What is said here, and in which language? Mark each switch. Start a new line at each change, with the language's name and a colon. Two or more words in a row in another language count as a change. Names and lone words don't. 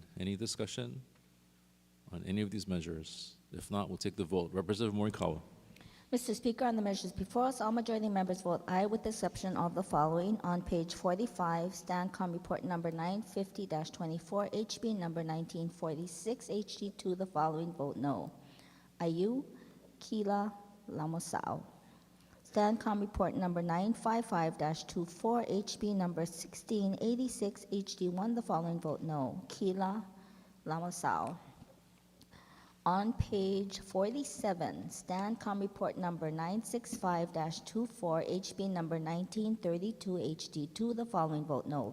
English: Any discussion on any of these measures? If not, we'll take the vote. Representative Morikawa. Mr. Speaker, on the measures before us, all majority members vote aye with the exception of the following. On page 45, StanCom report number 950-24, HB number 1946, HG2, the following vote no. Ayu, Kila, Lamosao. STANCOM Report number 955-24, HB number 1686, HD1, the following vote no. Kila Lamasao. On page 47, STANCOM Report number 965-24, HB number 1932, HD2, the following vote no.